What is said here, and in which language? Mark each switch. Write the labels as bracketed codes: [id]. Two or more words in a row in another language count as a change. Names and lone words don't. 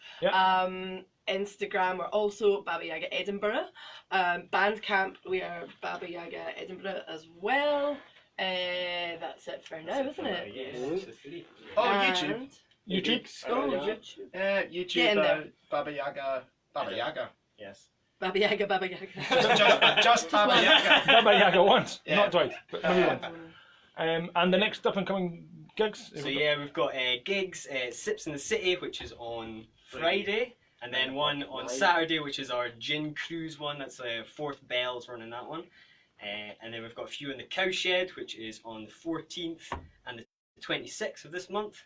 [en] Yeah. Instagram, we're also Baba Yaga Edinburgh. Bandcamp, we are Baba Yaga Edinburgh as well. That's it for now, isn't it? Yes, the three. Oh, YouTube. And- YouTube. Oh, Yeah. YouTube. YouTube. Get in there. Baba Yaga. Baba Yaga. Yes. Baba Yaga, Baba Yaga. Just Baba one. Yaga. Baba Yaga once, Yeah. not twice, but maybe once. And the next up and coming gigs? So yeah, we've got gigs, Sips in the City, which is on Friday, and then one on Saturday, which is our gin cruise one. That's Fourth Bells running that one, and then we've got a few in the Cowshed, which is on the 14th and the 26th of this month.